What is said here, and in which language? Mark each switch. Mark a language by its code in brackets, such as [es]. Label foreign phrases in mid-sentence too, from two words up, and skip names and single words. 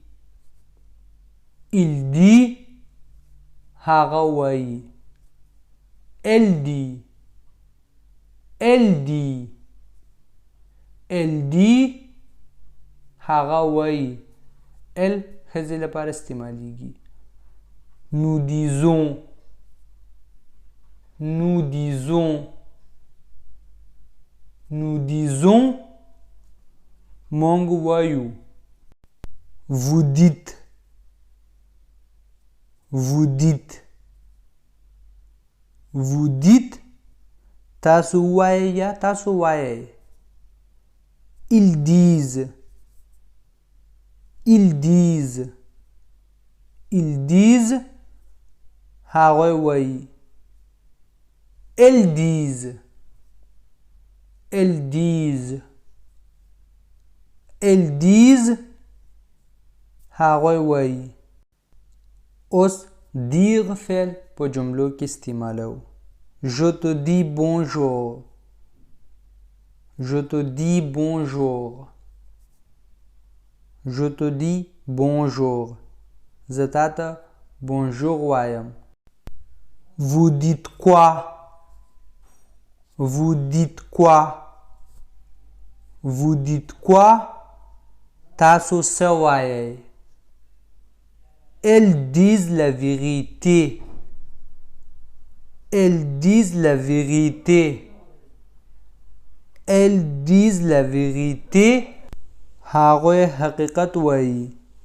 [fr] Il dit [ps] هغه وایي. [fr] Elle dit. Elle dit. Elle dit [ps] هغه وایي. Elle ښځې لپاره استعمالیږي. [fr] Nous disons. Nous disons. Nous disons [ps] مونږ وایو. [fr] Vous dites. Vous dites. Vous dites [ps] تاسو وایئ یا تاسو وایئ. [fr] Ils disent. Ils disent. Ils disent [ps] هغوی وایي. [fr] Elles disent. Elles disent. Elles disent [ps] هغوی وایي. اوس dire فعل په جملو کې استعمالو. [fr] Je te dis bonjour. Je te dis bonjour. Je te dis bonjour. [ps] زه تاته bonjour وایم. [fr] Vous dites quoi? Vous dites quoi? Vous dites quoi? [ps] تاسو څه وایئ. [fr] Elles disent la vérité. Elles disent la vérité. Elles disent la vérité. [ps] هغوی حقیقت وایي.